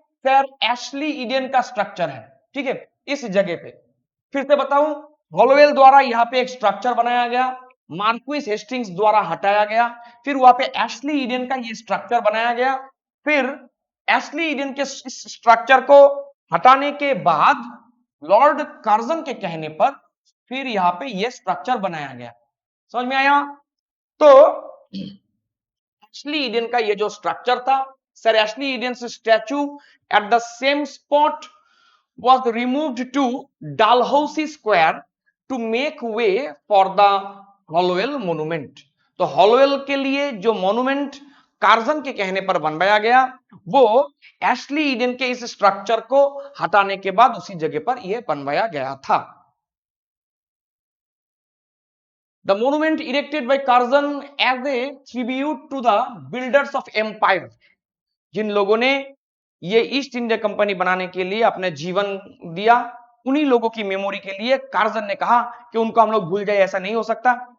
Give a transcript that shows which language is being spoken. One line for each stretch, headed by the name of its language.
Hindi: Sir Ashley Eden का structure है। ठीक है, इस जगह पे फिर से बताऊं, हॉलोवेल द्वारा यहाँ पे एक स्ट्रक्चर बनाया गया, मार्क्विस हेस्टिंग्स द्वारा हटाया गया, फिर वहां पे एशली ईडेन का ये स्ट्रक्चर बनाया गया। फिर एशली ईडेन के स्ट्रक्चर को हटाने के बाद लॉर्ड कार्जन के कहने पर फिर यहाँ पे ये स्ट्रक्चर बनाया गया। समझ में आया? तो एशली ईडेन का ये जो स्ट्रक्चर था,
English: Sir Ashley Eden's statue at the same spot was removed to Dalhousie Square to make way for the Hollowell Monument.
Hindi: तो हॉलोवेल के लिए जो मॉन्यूमेंट कार्जन के कहने पर बनवाया गया वो एशली ईडन के इस स्ट्रक्चर को हटाने के बाद उसी जगह पर यह बनवाया गया था।
English: The monument erected by Curzon as a tribute to the builders of empire,
Hindi: जिन लोगों ने ये ईस्ट इंडिया कंपनी बनाने के लिए अपने जीवन दिया, उन्हीं लोगों की मेमोरी के लिए कार्जन ने कहा कि उनको हम लोग भूल जाए, ऐसा नहीं हो सकता।